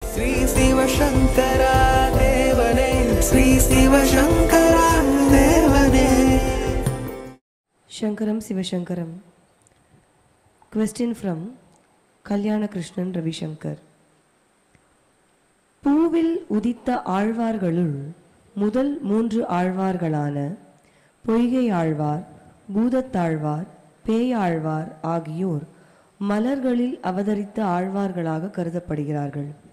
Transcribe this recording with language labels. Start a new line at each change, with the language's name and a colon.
Tamil: ஸ்ரீ சிவசங்கரா தேவனே, ஸ்ரீ சிவசங்கரா தேவனே.
Sanskrit: Shankaram Sivashankaram.
English: Question from Kalyana Krishnan Ravi Shankar.
Tamil: பூவில் உதித்த ஆழ்வார்களுள் முதல் 3 ஆழ்வார்களான பொய்கை ஆழ்வார், பூதத்தாழ்வார், பேயாழ்வார் ஆகியோர் மலர்களில் அவதரித்த ஆழ்வார்களாக கருதப்படுகிறார்கள்.